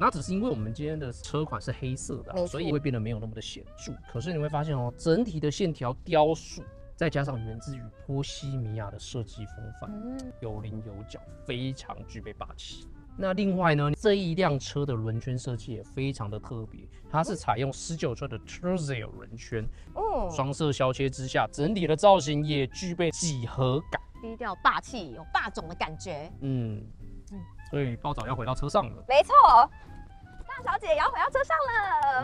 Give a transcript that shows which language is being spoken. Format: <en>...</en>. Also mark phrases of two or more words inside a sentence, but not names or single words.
<zh>那只是因為我們今天的車款是黑色的，所以會变得沒有那麼的顯著。可是你會發現哦，整體的線條雕塑，再加上源自於波西米亞的設計風範，有稜有角，非常具備霸氣。那另外呢，這一輛車的輪圈設計也非常的特別，它是採用19寸的 Terzia 輪圈，雙色削切之下，整體的造型也具備幾何感，低調霸氣，有霸总的感覺。所以爆早要回到车上了。沒錯，大小姐也要回到車上了。</zh>